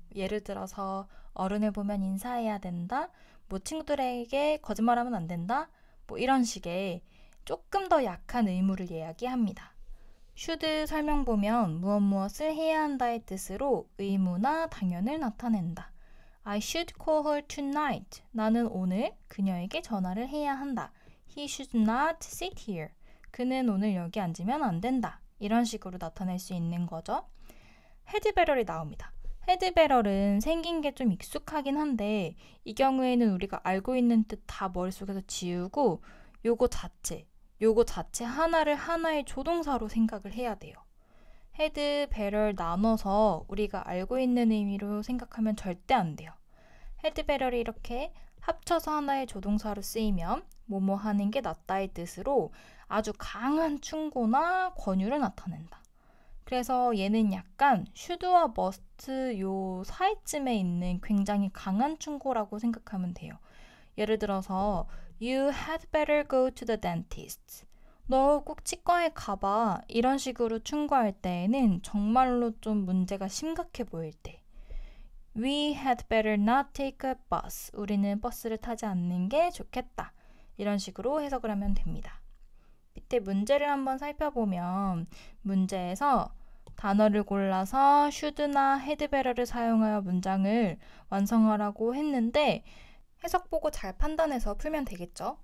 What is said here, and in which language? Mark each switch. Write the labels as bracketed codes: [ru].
[ko] 예를 들어서 어른을 보면 인사해야 된다. 친구들에게 거짓말하면 안 된다. 이런 식의 조금 더 약한 의무를 이야기합니다. should 설명 보면 무엇을 해야 한다의 뜻으로 의무나 당연을 나타낸다. [en] I should call her tonight. [ko] 나는 오늘 그녀에게 전화를 해야 한다. [en] He should not sit here. [ko] 그는 오늘 여기 앉으면 안 된다. 이런 식으로 나타낼 수 있는 거죠. had better이 나옵니다. had better은 생긴 게 좀 익숙하긴 한데 이 경우에는 우리가 알고 있는 뜻 다 머릿속에서 지우고 요거 자체 하나를 하나의 조동사로 생각을 해야 돼요. had better 나눠서 우리가 알고 있는 의미로 생각하면 절대 안 돼요. had better이 이렇게 합쳐서 하나의 조동사로 쓰이면 뭐뭐 하는 게 낫다의 뜻으로 아주 강한 충고나 권유를 나타낸다. 그래서 얘는 약간 should와 must 요 사이쯤에 있는 굉장히 강한 충고라고 생각하면 돼요. 예를 들어서 [en] You had better go to the dentist. [ko] 너 꼭 치과에 가봐. 이런 식으로 충고할 때에는 정말로 좀 문제가 심각해 보일 때 [en] We had better not take a bus. [ko] 우리는 버스를 타지 않는 게 좋겠다. 이런 식으로 해석을 하면 됩니다. 밑에 문제를 한번 살펴보면 문제에서 단어를 골라서 should나 had better를 사용하여 문장을 완성하라고 했는데 해석 보고 잘 판단해서 풀면 되겠죠.